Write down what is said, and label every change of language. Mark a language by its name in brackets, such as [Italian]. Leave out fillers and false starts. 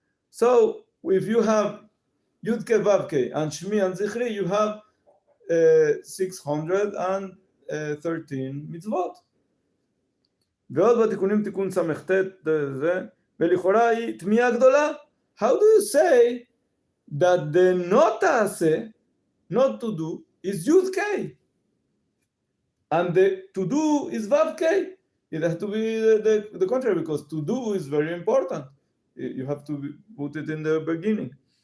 [English] So if you have Yud Ke Vav Ke and Shmi and Zichri, you have 613 mitzvot. [Hebrew] ועוד בתיקונים תיקון ס"ט ולכאורה היא תמיהה גדולה. [English] How do you say that the not תעשה, not to do, is Yud K? And the to do is Vav K. It has to be the contrary, because to do is very important. You have to put it in the beginning.